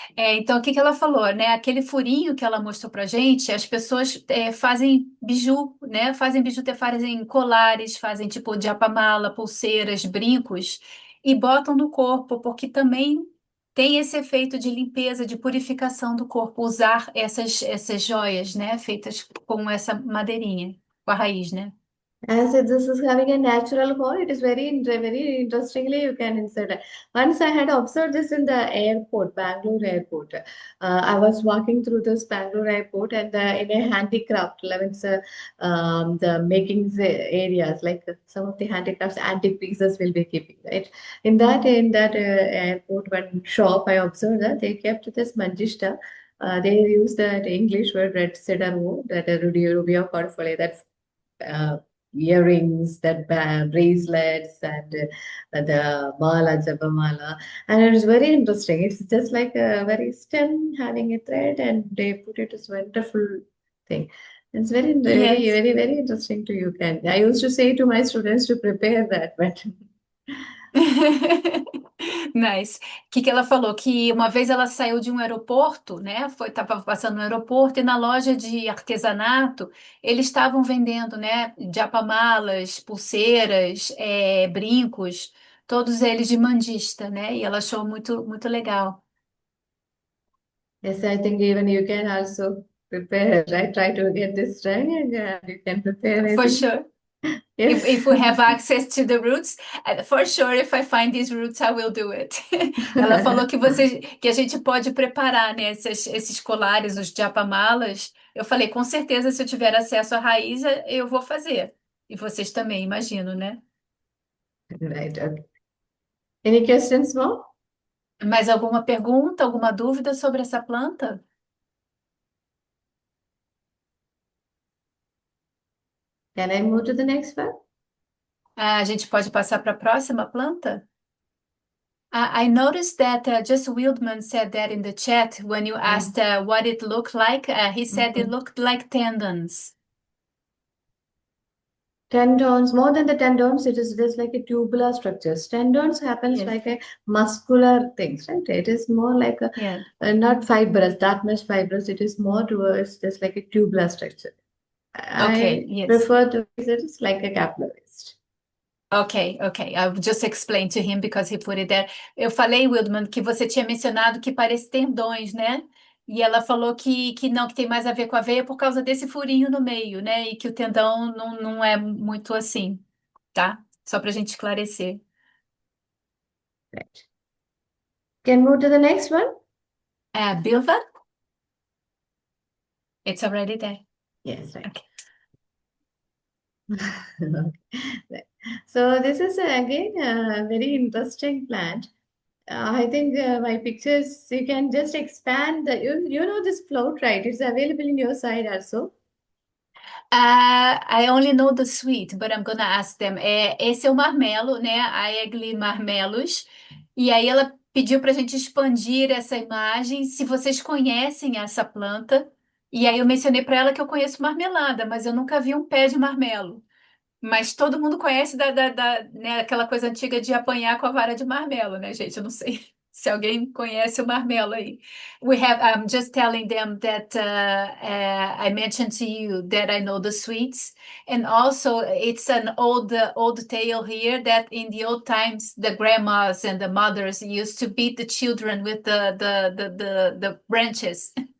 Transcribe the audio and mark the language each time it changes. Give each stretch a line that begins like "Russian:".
Portuguese: Então, o que que ela falou, né? Aquele furinho que ela mostrou pra gente, as pessoas fazem biju, né? Fazem bijuteria, fazem colares, fazem tipo diapamala, pulseiras, brincos e botam no corpo, porque também tem esse efeito de limpeza, de purificação do corpo, usar essas joias, né? Feitas com essa madeirinha, com a raiz, né?
English: As this is having a natural hole, it is very interestingly you can insert it. Once I had observed this in the airport, Bangalore airport. I was walking through this Bangalore airport and in a handicraft, like it's, the making areas, like some of the handicrafts, antique pieces will be keeping, right? In that airport, one shop, I observed that they kept this manjishta. They use that English word red cedar wood, that rubia portfolio, that uh, earrings, that bracelets, and the mala, japamala. And it is very interesting. It's just like a very stem having a thread, and they put it as wonderful thing. It's Yes. very interesting to you. Can I used to say to my students to prepare that, but Nice.
Portuguese: O que que ela falou? Que uma vez ela saiu de um aeroporto, né? Estava passando no aeroporto e na loja de artesanato eles estavam vendendo, né? Japamalas, pulseiras, brincos, todos eles de mandista, né? E ela achou muito legal.
English: yes, I think even you can also prepare, right? Try to get this right, and you can prepare. I For think sure. If yes. we have access to the roots, for sure, if I find these roots, I will do it.
Portuguese: Ela falou que a gente pode preparar, né, esses colares, os japamalas. Eu falei, com certeza, se eu tiver acesso à raiz, eu vou fazer. E vocês também, imagino, né?
English: Right. Okay. Any questions more?
Portuguese: Mais alguma pergunta, alguma dúvida sobre essa planta?
English: Can I move to the next one?
Portuguese: Ah, a gente pode passar para a próxima planta?
English: I noticed that just Wildman said that in the chat when you asked what it looked like. He said it Mhm. looked like tendons. Tendons, more than the tendons, it is just like a tubular structures. Tendons happens Yes, like a muscular things, right? It is more like yeah. not fibrous, that much fibrous. It is more towards just like a tubular structure. Okay, I yes. prefer to use it as like a capillarized. Okay. I'll just explain to him because he put it there.
Portuguese: Eu falei, Wildman, que você tinha mencionado que parece tendões, né? E ela falou que não, que tem mais a ver com a veia por causa desse furinho no meio, né? E que o tendão não é muito assim, tá? Só pra gente esclarecer.
English: Right. Can move to the next one? Bilva? It's already there. Yes, right. Okay. Right. So this is again a very interesting plant. I think my pictures, you can just expand you know this float, right? It's available in your side also. I only know the sweet, but I'm gonna ask them.
Portuguese: Esse é o marmelo, né? A Egli Marmelos. E aí ela pediu para a gente expandir essa imagem, se vocês conhecem essa planta. E aí eu mencionei para ela que eu conheço marmelada, mas eu nunca vi um pé de marmelo. Mas todo mundo conhece né, aquela coisa antiga de apanhar com a vara de marmelo, né, gente? Eu não sei se alguém conhece o marmelo aí.
English: I'm just telling them that I mentioned to you that I know the sweets, and also it's an old tale here that in the old times the grandmas and the mothers used to beat the children with the branches.